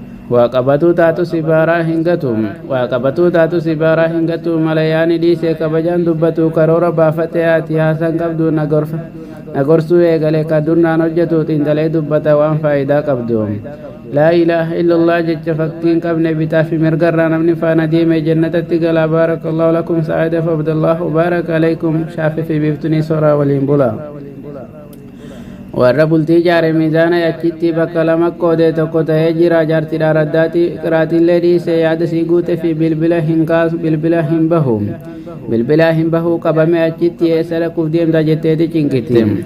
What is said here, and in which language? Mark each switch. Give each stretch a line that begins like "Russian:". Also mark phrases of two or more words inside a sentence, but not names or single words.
Oromo: Waa qabatuu taatu si baaraa hin gatu. Waa qabatuu taatu si baaraa hin gatu. Malayaani dhiise kabajaan dubbatu karoora baafate ati haasan qabdu na gorfa-, na gorsuu eegale ka durnaan hojjetu xiinxalee dubbata waan faayidaa qabdu.
Arabic: لا إله إلا الله
Oromo: jecha fakkiin qabne bitaa fi mirga irraa namni faana deeme jannatatti gala.
Arabic: بارك الله لكم سعادة فعبد الله وبارك عليكم.
Oromo: Shaafi fi biiftuunii soraa waliin bula. Warra bultii ijaare miizaana achitti bakka lama qoodee tokko ta'ee jira. Jaartidha raddaati qiraatiillee dhiise yaada sii guute fi bilbila hin kaasu bilbila hin bahu. Bilbila hin bahu qabame achitti eessa dhaquuf deemta jetteeti cinkiti.